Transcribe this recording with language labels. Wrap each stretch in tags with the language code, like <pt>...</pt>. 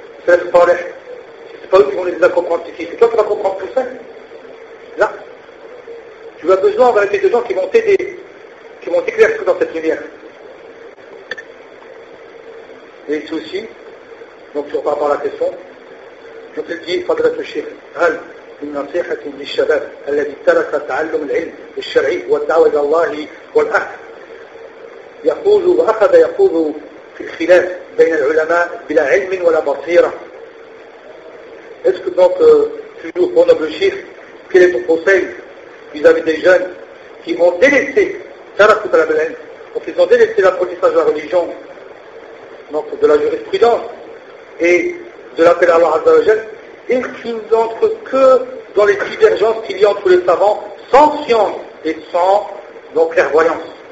<fr>C'est pas eux qui vont nous aider à comprendre, c'est toi qui vas comprendre tout ça. Là, tu as besoin en réalité de gens qui vont t'aider, qui vont t'éclairer dans cette lumière. Et c'est aussi, donc sur par rapport à la question, je te dis, il faudrait réfléchir.</fr> <ar>النصيحة للشباب الذي ترك تعلم العلم الشرعي والدعوة إلى الله والأخذ يقول وأخذ يقول في الخلاف بين العلماء بلا علم ولا بصيرة.</ar> <fr>Est-ce que donc toujours pour notre chef, quel est ton conseil vis-à-vis des jeunes qui vont délaisser</fr> <ar>ترك تعلم العلم,</ar> <fr>donc ils ont délaissé l'apprentissage de la religion, donc de la jurisprudence et de l'appel à Allah Azza wa Jalla, et qui n'entre que dans les divergences qu'il y a entre les savants, sans science et sans donc clairvoyance.</fr>